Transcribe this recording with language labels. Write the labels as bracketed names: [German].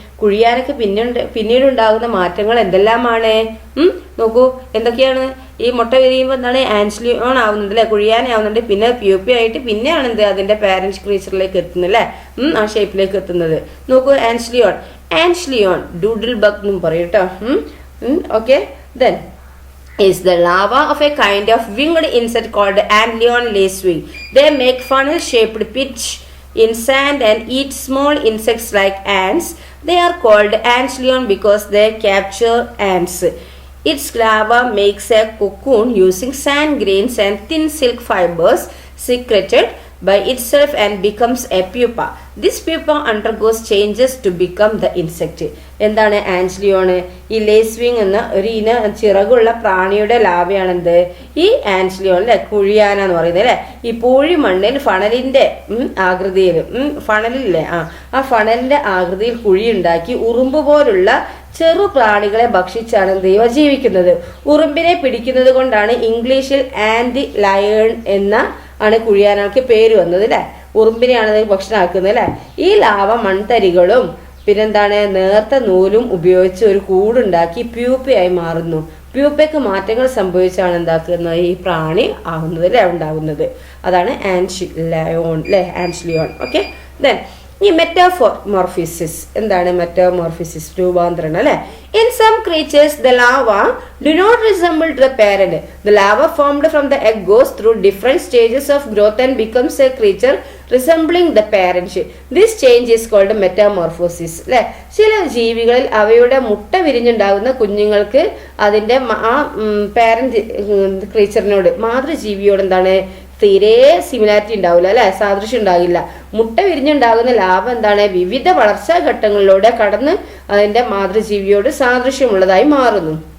[Malayalam] കുഴിയാനക്ക് പിന്നീട് ഉണ്ടാകുന്ന മാറ്റങ്ങൾ എന്തെല്ലാമാണ്? നോക്കൂ, എന്തൊക്കെയാണ്? ഈ മുട്ട വിരിയുമ്പോൾ എന്താണ് ആൻഷ്ലിയോൺ ആവുന്നുണ്ട് അല്ലെ, കുഴിയാന ആവുന്നുണ്ട്. പിന്നെ പ്യൂപ്പി ആയിട്ട് പിന്നെയാണ് എന്ത് അതിന്റെ പാരന്റ് ക്രീച്ചറിലേക്ക് എത്തുന്നത് അല്ലെ, ആ ഷേപ്പിലേക്ക് എത്തുന്നത്. നോക്കൂ, ആൻഷ്ലിയോൺ ഡൂഡിൽ ബഗ് എന്നും പറയും കേട്ടോ. [English] Okay, then is the larva of a kind of winged insect called Antlion lacewing. They make funnel-shaped pitch in sand and eat small insects like ants. They are called Antlion because they capture ants. Its larva makes a cocoon using sand grains and thin silk fibers secreted by itself and becomes a pupa. This pupa undergoes changes to become the insect. [Malayalam] എന്താണ് ആൻഷ്ലിയോണ്? ഈ ലേസ്വിങ് എന്ന ഒരു ഇന ചിറകുള്ള പ്രാണിയുടെ ലാവയാണെന്ത് ഈ ആൻഷ്ലിയോൺ അല്ലെ, കുഴിയാന എന്ന് പറയുന്നത് അല്ലെ. ഈ പൂഴി മണ്ണിൽ ഫണലിന്റെ ആകൃതിയിൽ, ഫണലില്ലേ, ആ ഫണലിന്റെ ആകൃതിയിൽ കുഴിയുണ്ടാക്കി ഉറുമ്പ് പോലുള്ള ചെറു പ്രാണികളെ ഭക്ഷിച്ചാണ് ദൈവ ജീവിക്കുന്നത്. ഉറുമ്പിനെ പിടിക്കുന്നത് കൊണ്ടാണ് ഇംഗ്ലീഷിൽ ആന്റി ലയൺ എന്ന ആണ് കുഴിയാനക്ക് പേര് വന്നത് അല്ലെ. ഉറുമ്പിനെയാണ് ഭക്ഷണമാക്കുന്നത് അല്ലെ. ഈ ലാവ മൺതരികളും പിന്നെന്താണ് നേർത്ത നൂലും ഉപയോഗിച്ച് ഒരു കൂടുണ്ടാക്കി പ്യൂപ്പയായി മാറുന്നു. പ്യൂപ്പയ്ക്ക് മാറ്റങ്ങൾ സംഭവിച്ചാണ് എന്താക്കുന്നത് ഈ പ്രാണി ആവുന്നത് അല്ലെ, ഉണ്ടാകുന്നത്. അതാണ് ആൻഷ്ലിയോൺ അല്ലെ, ആൻഷ്ലിയോൺ. ഓക്കെ, ദെൻ ഈ മെറ്റാമോർഫിസിസ് എന്താണ്? മെറ്റാമോർഫിസിസ് രൂപാന്തരണം അല്ലെ. [English] In some creatures, the larva do not resemble the parent. The larva formed from the egg goes through different stages of growth and becomes a creature resembling the parent. This change is called metamorphosis. [Malayalam] അല്ലെ, ചില ജീവികളിൽ അവയുടെ മുട്ട വിരിഞ്ഞുണ്ടാകുന്ന കുഞ്ഞുങ്ങൾക്ക് അതിന്റെ ആ parent ക്രീച്ചറിനോട്, മാതൃജീവിയോട് എന്താണ്, തീരെ സിമിലാരിറ്റി ഉണ്ടാവില്ല അല്ലെ, സാദൃശ്യം ഉണ്ടാകില്ല. മുട്ട വിരിഞ്ഞുണ്ടാകുന്ന ലാവ എന്താണ്, വിവിധ വളർച്ചാ ഘട്ടങ്ങളിലൂടെ കടന്ന് അതിന്റെ മാതൃജീവിയോട് സാദൃശ്യമുള്ളതായി മാറുന്നു.